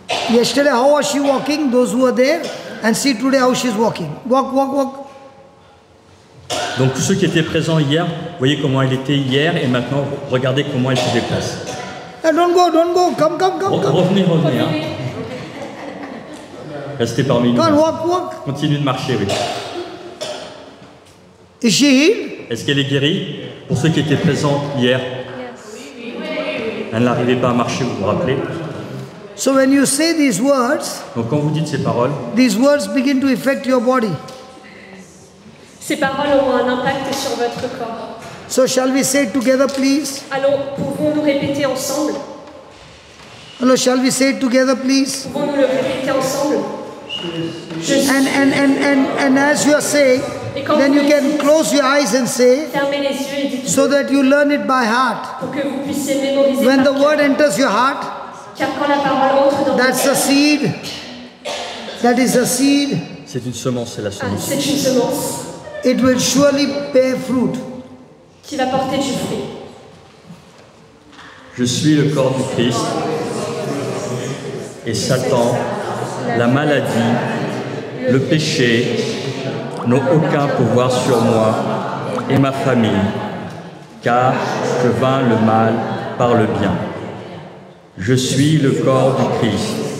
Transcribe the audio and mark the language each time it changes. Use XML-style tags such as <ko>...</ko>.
<en>Yesterday, how was she walking? Those who were there. And see today how she's walking. Walk.</en> <fr>Donc tous ceux qui étaient présents hier, voyez comment elle était hier et maintenant regardez comment elle se déplace.</fr> <en>Don't go. Come.</en> <fr>Revenez. Hein. Restez parmi nous.</fr> <en>Come on, walk.</en> <fr>Continuez de marcher, oui.</fr> <en>Is she healed?</en> <fr>Est-ce qu'elle est guérie? Pour ceux qui étaient présents hier, elle n'arrivait pas à marcher, vous vous rappelez?</fr> <en>So when you say these words,</en> <fr>donc quand vous dites ces paroles,</fr> <en>these words begin to affect your body.</en> <fr>Ces paroles auront un impact sur votre corps.</fr> <en>So shall we say it together, please?</en> <fr>Alors, pouvons-nous répéter ensemble?</fr> <en>Hello, shall we say it together, please?</en> <fr>Pouvons-nous le répéter ensemble?</fr> <en>And as you are saying, then you can close your eyes and say,</en> <fr>fermez les yeux et dites</fr> <en>so that you learn it by heart.</en> <fr>Pour que vous puissiez mémoriser</fr> <en>When the</en> <fr>par</fr> <en>word</en> <fr>cœur.</fr> <en>enters your heart,</en> <fr>Car quand la parole entre dans</fr> <en>that's</en> <fr>votre</fr> <en>a</en> <fr>cœur,</fr> <en>seed. That is a seed.</en> <fr>c'est une semence, c'est la semence. c'est une semence</fr> <en>It will surely bear fruit.</en> <fr>qui va porter du fruit. Je suis le corps du Christ et Satan, la maladie, le péché n'ont aucun pouvoir sur moi et ma famille, car je vains le mal par le bien. Je suis le corps du Christ</fr>